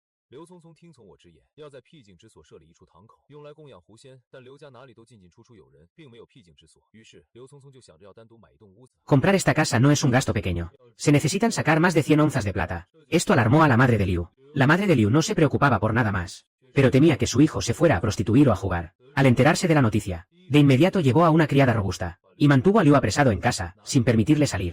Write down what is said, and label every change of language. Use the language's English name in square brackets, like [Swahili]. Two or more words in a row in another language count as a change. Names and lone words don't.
[Chinese] 刘聪聪听从我之言，要在僻静之所设立一处堂口，用来供养狐仙。但刘家哪里都进进出出有人，并没有僻静之所。于是刘聪聪就想着要单独买一栋屋子。 [Spanish] Comprar esta casa no es un gasto pequeño. Se necesitan sacar más de 100 onzas de plata. Esto alarmó a la madre de Liu. La madre de Liu no se preocupaba por nada más, pero temía que su hijo se fuera a prostituir o a jugar. Al enterarse de la noticia, de inmediato llevó a una criada robusta, y mantuvo a Liu apresado en casa, sin permitirle salir.